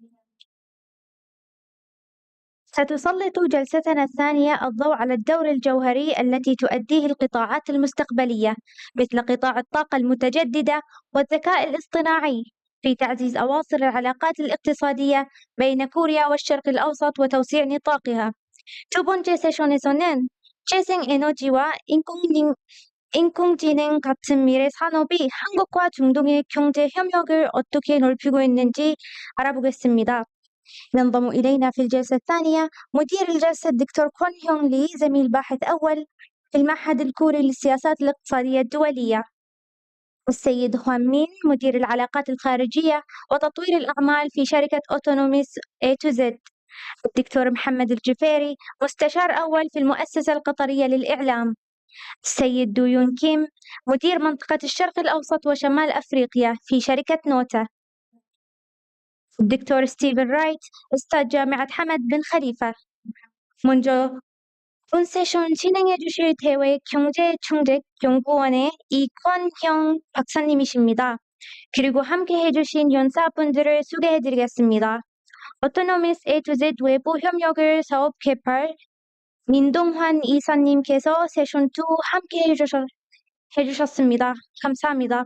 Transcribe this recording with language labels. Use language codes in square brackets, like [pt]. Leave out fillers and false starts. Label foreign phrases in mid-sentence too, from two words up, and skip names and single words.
[ar] ستسلط جلستنا الثانية الضوء على الدور الجوهري التي تؤديه القطاعات المستقبلية مثل قطاع الطاقة المتجددة والذكاء الاصطناعي في تعزيز أواصر العلاقات الاقتصادية بين كوريا والشرق الأوسط وتوسيع نطاقها. [ko] 두 번째 세션에서는 재생 에너지와 인공지능 같은 미래 산업이 한국과 중동의 경제 협력을 어떻게 넓히고 있는지 알아보겠습니다. [ar] ينضم إلينا في الجلسة الثانية مدير الجلسة الدكتور كون هيونغ لي، زميل باحث أول في المعهد الكوري للسياسات الاقتصادية الدولية. السيد هوان مين، مدير العلاقات الخارجية وتطوير الأعمال في شركة أوتونوميس A to Z. الدكتور محمد الجفيري، مستشار أول في المؤسسة القطرية للإعلام. السيد دو يون كيم، مدير منطقة الشرق الأوسط وشمال أفريقيا في شركة نوتا. الدكتور ستيفن رايت، أستاذ جامعة حمد بن خليفة. [ko] 먼저 본 세션 진행해 주실 대외 경제충직연구원의 이권형 박사님이십니다. 그리고 함께 해주신 연사분들을 소개해 드리겠습니다. 오토노미스 A to Z 외부 협력을 사업 개발 민동환 이사님께서 세션 2 함께 해주셨습니다. 감사합니다.